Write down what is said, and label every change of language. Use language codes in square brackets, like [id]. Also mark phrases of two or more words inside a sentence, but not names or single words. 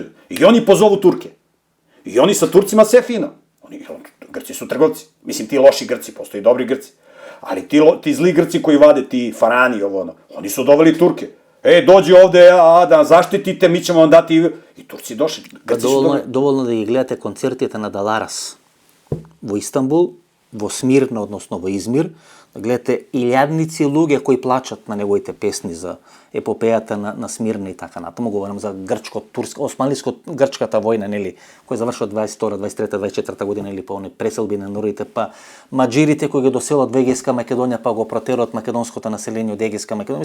[sr] I oni pozovu Turke. I oni sa Turcima sve fino. Grci su trgovci. Mislim, ti loši Grci, postoji dobri Grci. Ali ti zli Grci koji vade, ti farani, oni su doveli Turke. Dođi ovde, da zaštitite, mi ćemo vam dati... I Turci došli. [mk] Доволно да ги гледате концертите на Даларас во Истанбул, во Смирна, односно во Измир, Гледате илјадници луѓе кои плачат на неговите песни за епопејата на Смирна и така натаму. Говорам за османлиско-грчката војна, нели, која завршува 22, 23, 24 година, или по они преселби на норите, па маџирите кои ги доселат во Егејска Македонија, па го протерат македонското население од Егејска Македонија.